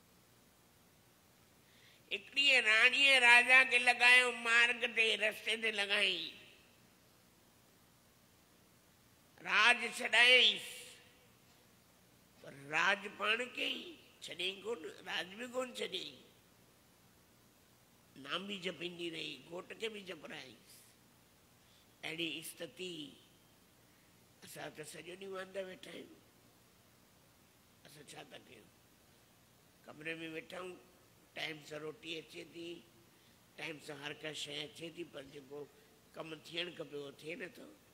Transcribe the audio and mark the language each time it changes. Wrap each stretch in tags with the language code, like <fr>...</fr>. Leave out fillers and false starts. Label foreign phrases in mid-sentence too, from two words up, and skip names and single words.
<sd>हिकिड़ी राणीअ राजा खे लॻायो मार्ग ते, रस्ते ते लॻाई, राज छॾायईंसि, पर राज पाण कयईं, छॾियईं कोन, राज बि कोन छॾियईं। नाम भी जपींदी रही, घोट के भी जपराईंसि। अहिड़ी स्थिति असां त सॼो ॾींहुं वांदा वेठा आहियूं, असां छा था कयूं? कमरे में वेठा आहियूं, टाइम सां रोटी अचे थी, टाइम सां हर का शइ अचे थी, पर जेको कमु थियणु खपे उहो थिए नथो।</sd>